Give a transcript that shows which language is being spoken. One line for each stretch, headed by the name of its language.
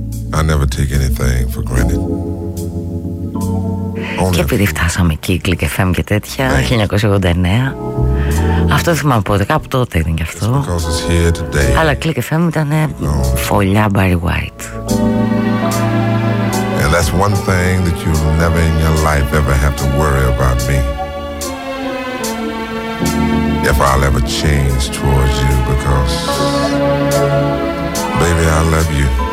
English: I never take anything for granted.
Greek: Και επειδή φτάσαμε εκεί, Click FM και τέτοια, 1989. Αυτό θυμάμαι πότε, κάπου τότε ήταν κι αυτό. Αλλά Click FM ήταν φωλιά Barry White.
English: And that's one thing that you'll never in your life ever have to worry about me. If I'll ever change towards you, because baby, I love you.